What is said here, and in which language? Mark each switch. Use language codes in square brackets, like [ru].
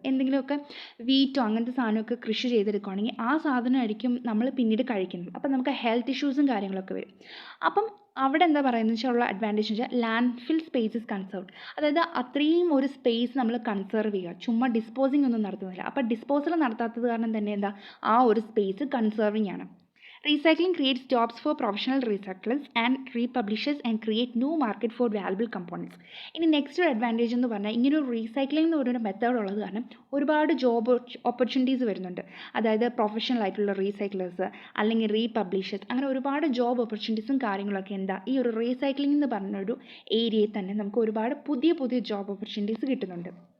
[ml] എന്തെങ്കിലുമൊക്കെ വീറ്റോ അങ്ങനത്തെ സാധനമൊക്കെ കൃഷി ചെയ്തെടുക്കുകയാണെങ്കിൽ ആ സാധനമായിരിക്കും നമ്മൾ പിന്നീട് കഴിക്കുന്നത്. അപ്പം നമുക്ക് ഹെൽത്ത് ഇഷ്യൂസും കാര്യങ്ങളൊക്കെ വരും. അപ്പം അവിടെ എന്താ പറയുന്നത് വെച്ചാൽ ഉള്ള അഡ്വാൻറ്റേജ് എന്ന് വെച്ചാൽ [en] Landfill space is conserve. [ml] അതായത് അത്രയും ഒരു സ്പേസ് നമ്മൾ കൺസേർവ് ചെയ്യുക, ചുമ്മാ ഡിസ്പോസിങ് ഒന്നും നടത്തുന്നില്ല. അപ്പോൾ ഡിസ്പോസൽ നടത്താത്തത് കാരണം തന്നെ എന്താ, ആ ഒരു സ്പേസ് കൺസേർവിങ് ആണ്. [en] Recycling creates jobs for professional recyclers and republishers and create new market for valuable components. [ml] ഇനി നെക്സ്റ്റ് അഡ്വാൻറ്റേജ് എന്ന് പറഞ്ഞാൽ ഇങ്ങനെ ഒരു റീസൈക്ലിംഗ് എന്ന് പറയുന്ന മെത്തേഡ് ഉള്ളത് കാരണം ഒരുപാട് ജോബ് ഓപ്പർച്യൂണിറ്റീസ് വരുന്നുണ്ട്. അതായത് പ്രൊഫഷണൽ ആയിട്ടുള്ള റീസൈക്ലേഴ്സ് അല്ലെങ്കിൽ റീപബ്ലിഷേഴ്സ്, അങ്ങനെ ഒരുപാട് ജോബ് ഓപ്പർച്യൂണിറ്റീസും കാര്യങ്ങളൊക്കെ എന്താ ഈ ഒരു റീസൈക്ലിംഗ് എന്ന് പറഞ്ഞൊരു ഏരിയയിൽ തന്നെ നമുക്ക് ഒരുപാട് പുതിയ പുതിയ ജോബ് ഓപ്പർച്യൂണിറ്റീസ് കിട്ടുന്നുണ്ട്.